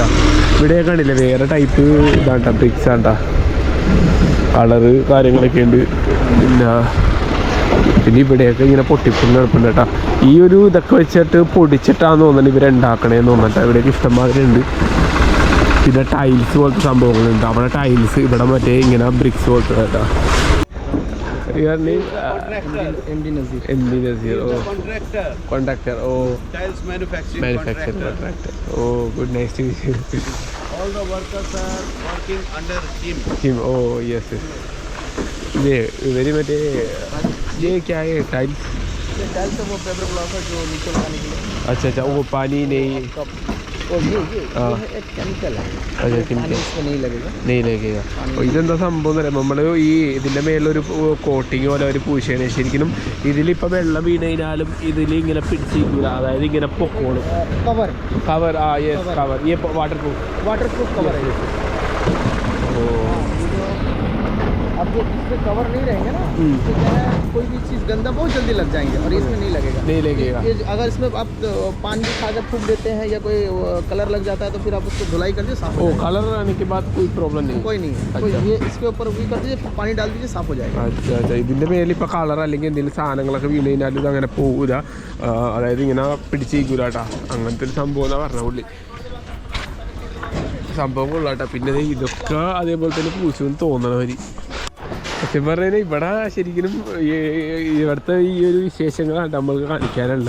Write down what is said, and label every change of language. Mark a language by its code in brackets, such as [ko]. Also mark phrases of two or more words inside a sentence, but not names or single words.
[ml] ഇവിടെയൊക്കെ കണ്ടില്ലേ വേറെ ടൈപ്പ് ഇതാണ്ട, ബ്രിക്സ് ആണ്ട, കളറ് കാര്യങ്ങളൊക്കെ ഉണ്ട്. പിന്നെ ഇവിടെയൊക്കെ ഇങ്ങനെ പൊട്ടിപ്പൊന്ന് കിടപ്പുണ്ട് കേട്ടോ. ഈ ഒരു ഇതൊക്കെ വെച്ചിട്ട് പൊടിച്ചിട്ടാന്ന് തോന്നുന്നത് ഇവരുണ്ടാക്കണേന്ന് തോന്നിട്ടാ. ഇവിടെയൊക്കെ ഇഷ്ടംമാതിരി ഉണ്ട്. പിന്നെ ടൈൽസ് പോലത്തെ സംഭവങ്ങളുണ്ട്. അവിടെ ടൈൽസ്, ഇവിടെ മറ്റേ ഇങ്ങനെ ബ്രിക്സ് പോലത്തെ കേട്ടോ. [en] Your name? MD Nazir. MD Nazir. Oh, contractor. Oh, Tiles manufacturing contractor. Oh, good. Nice to meet you. All the workers are working under him. Oh, yes. [hi] ये [en] very much [hi] ये क्या है टाइल्स? ये टाइल्स है वो फेबर ब्लॉक है जो नीचे लगाने के लिए. अच्छा वो पानी नहीं. ये एक केमिकल है. अच्छा पानी इसमें नहीं लगेगा. [ml] അപ്പോൾ ഇതെന്താ സംഭവം എന്ന് പറയുമ്പോൾ നമ്മൾ ഈ ഇതിൻ്റെ മേലൊരു കോട്ടിങ് പോലെ ഒരു പൂശയാണ്. ശരിക്കും ഇതിലിപ്പോൾ വെള്ളം വീണ് കഴിഞ്ഞാലും ഇതിൽ ഇങ്ങനെ പിടിച്ചിരിക്കില്ല, അതായത് ഇങ്ങനെ പൊക്കോളും. [en] cover yes cover. [hi] ये [en] water proof [hi] कवर है. अब जो इसमें कवर नहीं रहेंगे ना, तो क्या है कोई भी चीज़ गंदा बहुत जल्दी लग जाएंगे और इसमें नहीं लगेगा. अगर इसमें आप पानी खाकर फूक देते हैं या कोई कलर लग जाता है तो फिर आप उसको धुलाई कर दीजिए, साफ हो जाएगा. कलर आने के बाद कोई प्रॉब्लम नहीं? कोई नहीं है. अच्छा. ये इसके ऊपर भी कर दीजिए, पानी डाल दीजिए, साफ हो जाएगा. अच्छा. [ml] ഇതിൻ്റെ മേലിൽ ഇപ്പോൾ കളർ അല്ലെങ്കിൽ എന്തെങ്കിലും സാധനങ്ങളൊക്കെ വീണ് കഴിഞ്ഞാൽ ഇത് അങ്ങനെ പോവില്ല, അതായത് ഇങ്ങനെ പിടിച്ചിരിക്കൂല കേട്ടോ. അങ്ങനത്തെ ഒരു സംഭവം എന്നാണ് പറഞ്ഞ പുള്ളി. സംഭവം കൊള്ളാട്ടോ. പിന്നെ ഇതൊക്കെ അതേപോലെ തന്നെ പൂച്ചെന്ന് തോന്നണവർ. സത്യം പറഞ്ഞാൽ ഇവിടെ ശരിക്കും ഇവിടുത്തെ ഈ ഒരു വിശേഷങ്ങളാണ് നമ്മൾക്ക് കാണിക്കാനുള്ളത്.